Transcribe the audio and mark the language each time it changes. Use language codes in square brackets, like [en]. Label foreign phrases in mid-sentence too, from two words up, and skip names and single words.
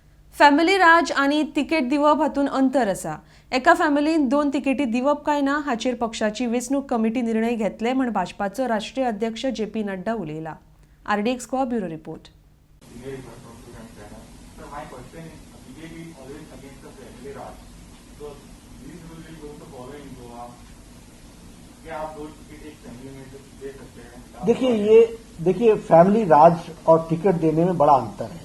[kok] फॅमिली राज आणि तिकेट दिवप हातून अंतर आसा। एका फॅमिलीन 2 तिकेटी दिवप काय ना हाचेर पक्षाची वेंचणूक कमिटी निर्णय घेतले म्हण भाजपाचो राष्ट्रीय अध्यक्ष जे.पी. नड्डा उलयला। RDX स्क्वेअर ब्युरो रिपोर्ट। [hi] देखिए फैमिली राज और टिकट देने में बड़ा अंतर है।